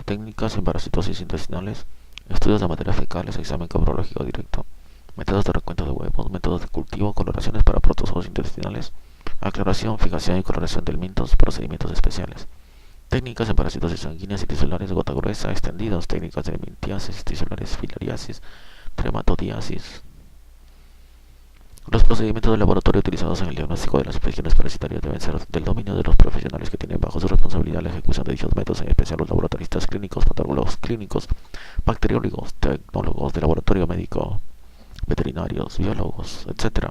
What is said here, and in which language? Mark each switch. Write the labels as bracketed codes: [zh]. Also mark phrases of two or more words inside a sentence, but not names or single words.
[es] Técnicas en parasitosis intestinales, estudios de materias fecales, examen coprológico directo, métodos de recuento de huevos, métodos de cultivo, coloraciones para protozoos intestinales, aclaración, fijación y coloración de elementos, procedimientos especiales. Técnicas en parasitosis sanguíneas y tisulares, gota gruesa, extendidos, técnicas de limitiasis, tisulares, filariasis, trematodiasis. Los procedimientos de laboratorio utilizados en el diagnóstico de las infecciones parasitarias deben ser del dominio de los profesionales que tienen bajo su responsabilidad la ejecución de dichos métodos, en especial los laboratoristas clínicos, patólogos clínicos, bacteriólogos, tecnólogos de laboratorio médico, veterinarios, biólogos, etc.